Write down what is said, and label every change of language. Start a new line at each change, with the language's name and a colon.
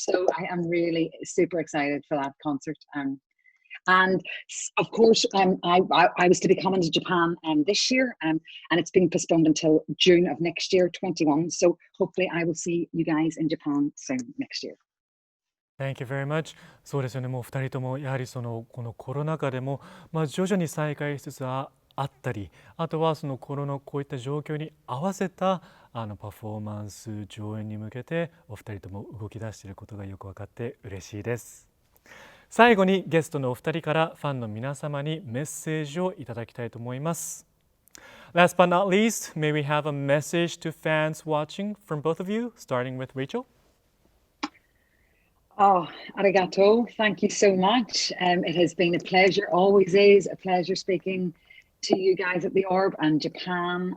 English: So I am really super excited for that concert. And of course, I was to be coming to Japan this year, and it's been postponed until June of next year, 21. So hopefully I will see you guys in Japan soon next year. Thank you very much.
Japanese: そうですよね。もう2人ともやはりこのコロナ禍でも、徐々に再開しつつああったり、あとはそのこういった状況に合わせたパフォーマンス上演に向けてお二人とも動き出していることがよく分かって嬉しいです。最後にゲストのお二人からファンの皆様にメッセージをいただきたいと思います。
English: Last but not least, may we have a message to fans watching from both of you, starting with Rachel? Oh, arigato. Thank you so much. It has been a pleasure, always is a pleasure speaking to you guys at the Orb and Japan.